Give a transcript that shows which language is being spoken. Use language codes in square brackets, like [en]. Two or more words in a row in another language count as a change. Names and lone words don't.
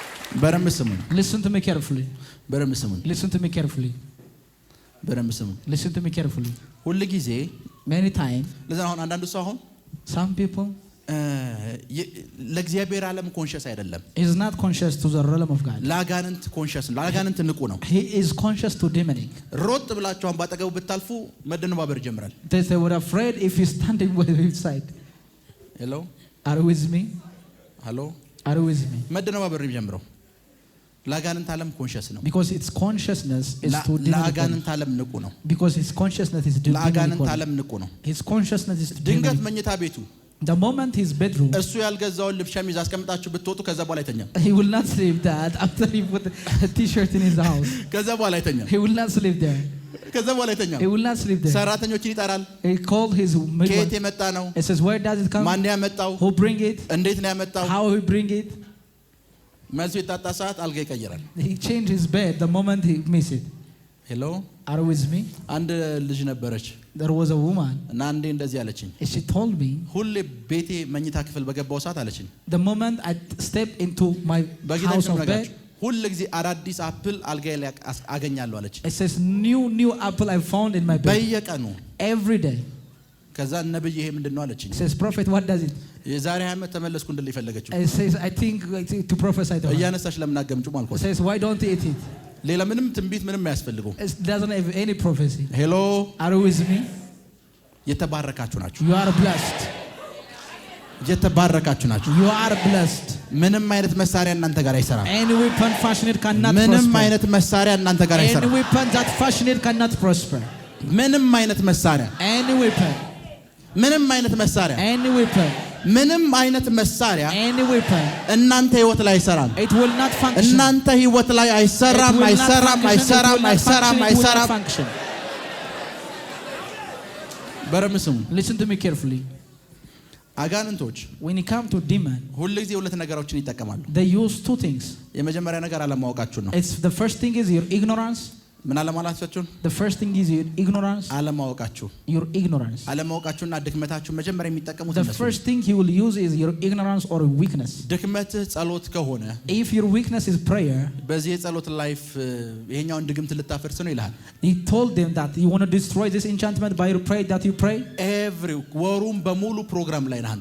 [am] በደንብ ስሙኝ። [en] Listen to me carefully. [am] በደንብ ስሙኝ። [en] Listen to me carefully. [am] በደንብ ስሙኝ። [en] Listen to me carefully. [am] ሁሉ ጊዜ [en] Many times. [am] ለዛ አሁን አንዳንዱ ሰው አሁን [en] Some people [am] ለእግዚአብሔር ዓለም ኮንሺየስ አይደለም። [en] is not conscious to the realm of God. [am] ለአጋንንት ኮንሺየስ ነው። ለአጋንንት ንቁ ነው። [en] He is conscious to demonic. [am] ሮጥ ብላችሁ አሁን ባጠገቡ ብታልፉ መደነባበር ይጀምራል። [en] They were afraid if he's standing by his side. ሄሎ Are you with me? ሄሎ Are you with me? [am] መደነባበር ይጀምራል። ለአጋንንት ዓለም ኮንሺየስ ነው። [en] Because its consciousness is to demonic. [am] ለአጋንንት ዓለም ንቁ ነው። [en] Because his consciousness is demonic. [am] ለአጋንንት ዓለም ንቁ ነው። [en] His consciousness is [am] ድንገት [en] demonic. [am] መኝታ ቤቱ [en] The moment his bedroom, [am] እሱ ያልገዛውን ልብስ ሸሚዝ አስቀምጣችሁ ብትወጡ ከዛ በኋላ አይተኛም። [en] he will not sleep that after he put a t-shirt in his house. [am] ከዛ በኋላ አይተኛም። [en] He will not sleep there. [am] ከዛ በኋላ አይተኛም። [en] He will not sleep there. [am] ሰራተኞችን ይጠራል። [en] He called his [am] ከየት [en] midwife. [am] የመጣ ነው? [en] He says, where does it come? [am] ማን ያመጣው? [en] Who bring it? [am] እንዴት ነው ያመጣው? [en] How he bring it? [am] መልሱ የታጣ ሰዓት አልጋ ይቀይራል። [en] He changed his bed the moment he missed it. ሄሎ Are you with me? [am] አንድ ልጅ ነበረች [en] There was a woman. [am] እና አንዴ እንደዚህ አለችኝ። [en] And she told me, [am] ሁሌ ቤቴ መኝታ ክፍል በገባው ሰዓት አለችኝ። [en] the moment I step into my [am] በጌታ [en] house [am] ስም [en] of bed, [am] ነግራችሁ ሁሉ ጊዜ አዳዲስ አፕል አልጋዬ ላይ አገኛለሁ አለችኝ። [en] it says new apple I found in my bed. [am] በየቀኑ [en] Every day. [am] ከዛ ነብይ ይሄ ምንድነው አለችኝ። [en] It says, prophet, what does it? [am] የዛሬ ዓመት ተመለስኩ እንድል ይፈልገችው። [en] It says, I think to prophesy to her. [am] እያነሳሽ ለምን አገምጪው [en] It [am] አልኳት። [en] says, why don't you eat it? [am] ሌላ ምንም ትንቢት ምንም አያስፈልገው። [en] It doesn't have any prophecy. ሄሎ Are you with me? [am] የተባረካችሁ ናችሁ። [en] You are blessed. [am] የተባረካችሁ ናችሁ። [en] You are blessed. [am] ምንም አይነት መሳሪያ እናንተ ጋር አይሰራም። [en] Any weapon fashioned cannot [am] ምንም [en] prosper. [am] አይነት መሳሪያ እናንተ ጋር [en] Any [am] አይሰራም። [en] weapon that fashioned cannot prosper. [am] ምንም አይነት መሳሪያ [en] Any weapon. [am] ምንም አይነት መሳሪያ [en] Any weapon. [am] ምንም አይነት መሳሪያ [en] Any weapon. [am] እናንተ ህይወት ላይ አይሰራም። [en] It will not function. [am] እናንተ ህይወት ላይ [en] It [am] አይሰራም [en] will not [am] አይሰራም [en] function. [am] አይሰራም [en] It will not [am] አይሰራም [en] function. It will not [am] አይሰራም። [en] function. [am] በደምብ ስሙ። [en] Listen to me carefully. [am] አጋንንቶች [en] When it comes to demon, [am] ሁሉ ጊዜ ሁለት ነገሮችን ይጠቀማሉ። [en] they use two things. [am] የመጀመሪያ ነገር አለማወቃችሁ ነው። [en] It's the first thing is your ignorance. [am] ምን አለማላችሁን? [en] The first thing is your ignorance. [am] አለማወቃችሁ [en] Your ignorance. [am] አለማወቃችሁና ድክመታችሁ መጀመሪያ የሚጠቀሙት [en] The [am] እነሱ። [en] first thing he will use is your ignorance or weakness. [am] ድክመትህ ጸሎት ከሆነ [en] If your weakness is prayer, [am] በዚህ የጸሎት ላይፍ ይሄኛውን ድግምት ልታፈርስ ነው ይልሃል። [en] he told them that you want to destroy this enchantment by your prayer that you pray. [am] ኤቭሪ ወሩም በሙሉ ፕሮግራም ላይ ነህ አንተ።